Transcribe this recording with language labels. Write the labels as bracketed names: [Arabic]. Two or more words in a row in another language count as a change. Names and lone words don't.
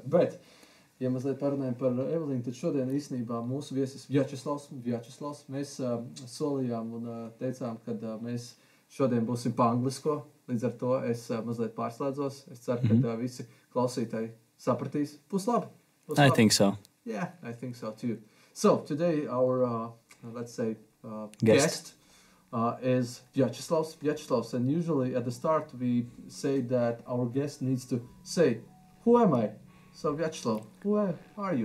[Latvian] Bet, ja mazliet parunājam par Evelīnu, tad šodien īstenībā mūsu viesis Vjačeslavs. Mēs solījām un teicām, ka mēs šodien būsim pa anglisko. Līdz ar to es mazliet pārslēdzos. Es ceru, ka visi klausītāji sapratīs. Būs labi. [English] I think so. Yeah, I think so too. So today our, let's say, guest is Vjačeslavs. And usually at the start we say that our guest needs to say, who am I? So Vjačeslav, who are you?